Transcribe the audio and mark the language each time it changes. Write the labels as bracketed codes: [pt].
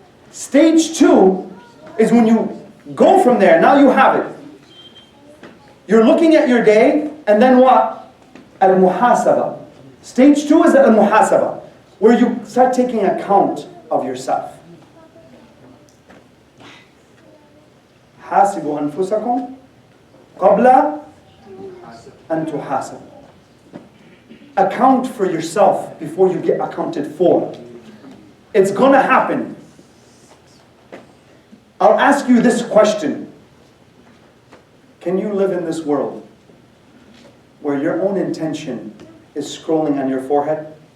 [en] Stage 2 is when you go from there. Now you have it. You're looking at your day, and then what? Al-muhasaba. Stage 2 is al-muhasaba, where you start taking account of yourself. [ar] حاسبوا أنفسكم قبل أن تحاسبوا. [en] account for yourself before you get accounted for. It's going to happen. I'll ask you this question. Can you live in this world where your own intention is scrolling on your forehead?